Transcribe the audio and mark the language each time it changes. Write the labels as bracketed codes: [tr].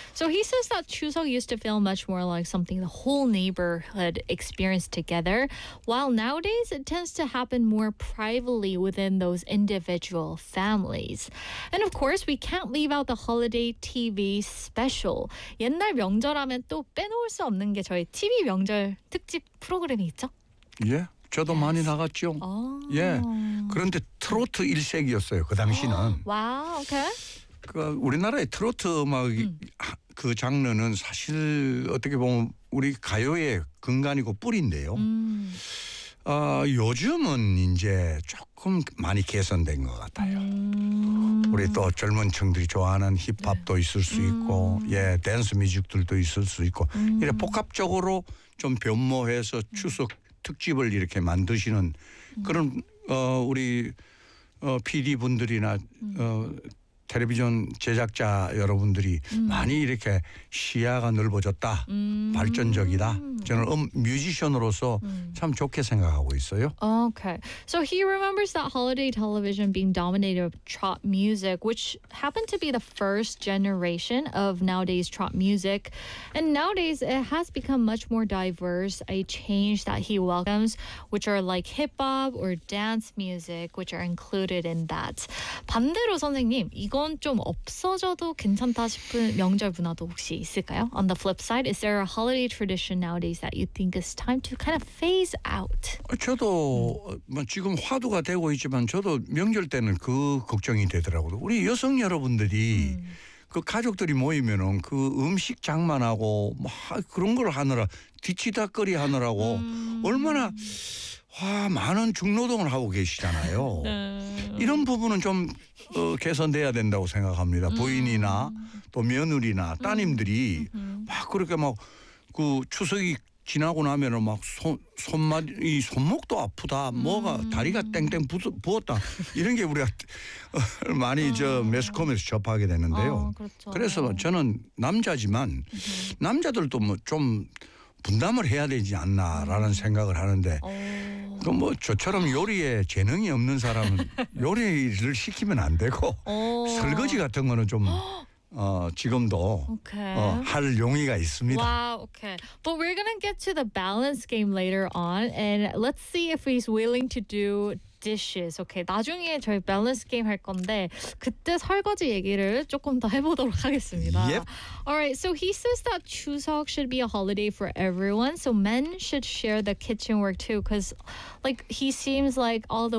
[en] So he says that 추석 used to feel much more like something the whole neighborhood experienced together, while nowadays it tends to happen more privately within those individual families. And of course, we can't leave out the holiday TV special. [ko] 옛날 명절 하면 또 빼놓을 수 없는 게 저희 TV 명절 특집 프로그램이 있죠? 예. 저도 [en] yes. [ko] 많이 나갔죠. [en] Oh. [ko] 예. 그런데 트로트 일색이었어요. 그 당시는. 와, wow. 오케이. [en] Okay. [ko] 그 우리나라의 트로트 음악 그 장르는 사실 어떻게 보면 우리 가요의 근간이고 뿌리인데요. 아, 요즘은 이제 조금 많이 개선된 것 같아요. 우리 또 젊은 층들이 좋아하는 힙합도 네. 있을 수 있고 예, 댄스 뮤직들도 있을 수 있고 이렇게 복합적으로 좀 변모해서 추석 특집을 이렇게 만드시는 그런 우리 PD분들이나 텔레비전 제작자 여러분들이 많이 이렇게 시야가 넓어졌다. 발전적이다. 저는 뮤지션으로서 참 좋게 생각하고 있어요. [en] Okay. So he remembers that holiday television being dominated by trot music, which happened to be the first generation of nowadays trot music. And nowadays it has become much more diverse, a change that he welcomes, which are like hip-hop or dance music, which are included in that. [ko] 반대로 선생님, 이건 좀 없어져도 괜찮다 싶은 명절 문화도 혹시 있을까요? [en] On the flip side, is there a holiday tradition nowadays that you think is time to kind of phase out? [ko] 저도 지금 화두가 되고 있지만 저도 명절 때는 그 걱정이 되더라고요. 우리 여성 여러분들이 그 가족들이 모이면은 그 음식 장만하고 막 그런 걸 하느라 뒤치다꺼리 하느라고 얼마나 많은 중노동을 하고 계시잖아요. 이런 부분은 좀 개선돼야 된다고 생각합니다. 부인이나 또 며느리나 따님들이 막 그렇게 막 그 추석이 지나고 나면은 막 손목도 아프다, 뭐가 다리가 땡땡 부었다 이런 게 우리가 많이 저 매스컴에서 접하게 되는데요. 그렇죠. 그래서 저는 남자지만 남자들도 뭐 좀 분담을 해야 되지 않나라는 생각을 하는데. 그 뭐 저처럼 요리에 재능이 없는 사람은 요리를 시키면 안 되고 설거지 같은 거는 좀 지금도 할 용의가 있습니다. [en] Wow, okay. But we're gonna get to the balance game later on, and let's see if he's willing to do dishes. [ko] Okay. 나중에 저희 balance game 할 건데 그때 설거지 얘기를 조금 더 해보도록 하겠습니다. [en] Yep. All right. So he says that Chuseok should be a holiday for everyone. So men should share the kitchen work too, because, like, he seems like all the